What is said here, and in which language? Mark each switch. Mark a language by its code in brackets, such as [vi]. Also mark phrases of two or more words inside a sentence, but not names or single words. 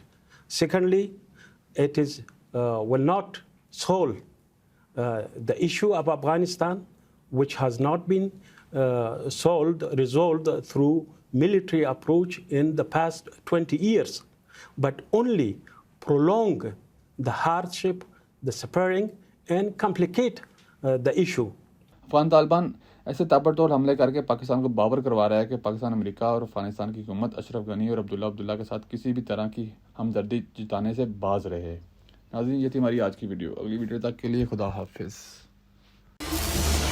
[en] Secondly, it will not solve the issue of Afghanistan, which has not been resolved through military approach in the past 20 years, but only prolong the hardship, the suffering, and complicate the issue. [ur] افغان طالبان ایسے تابڑتوڑ حملے کر کے پاکستان کو باور کروا رہا ہے کہ پاکستان امریکہ اور افغانستان کی حکومت اشرف غنی اور عبداللہ کے ساتھ کسی بھی طرح کی ہمدردی جتانے سے باز رہے۔ ناظرین، یہ تھی ہماری آج کی ویڈیو۔ اگلی ویڈیو تک کے لیے خدا حافظ۔